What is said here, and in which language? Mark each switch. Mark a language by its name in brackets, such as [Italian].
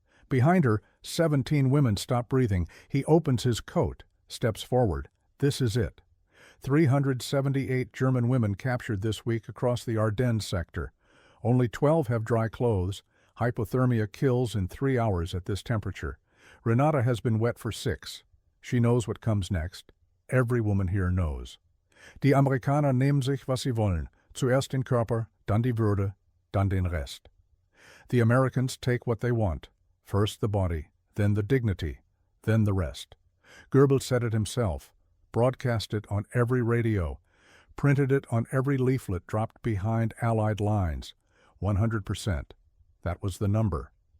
[English] Behind her, 17 women stop breathing. He opens his coat, steps forward. This is it. 378 German women captured this week across the Ardennes sector. Only 12 have dry clothes. Hypothermia kills in 3 hours at this temperature. Renate has been wet for 6. She knows what comes next. Every woman here knows. [German] Die Amerikaner nehmen sich, was sie wollen. Zuerst den Körper, dann die Würde, dann den Rest. [English] The Americans take what they want. First the body, then the dignity, then the rest. Goebbels said it himself, broadcast it on every radio, printed it on every leaflet dropped behind Allied lines. 100%. That was the number.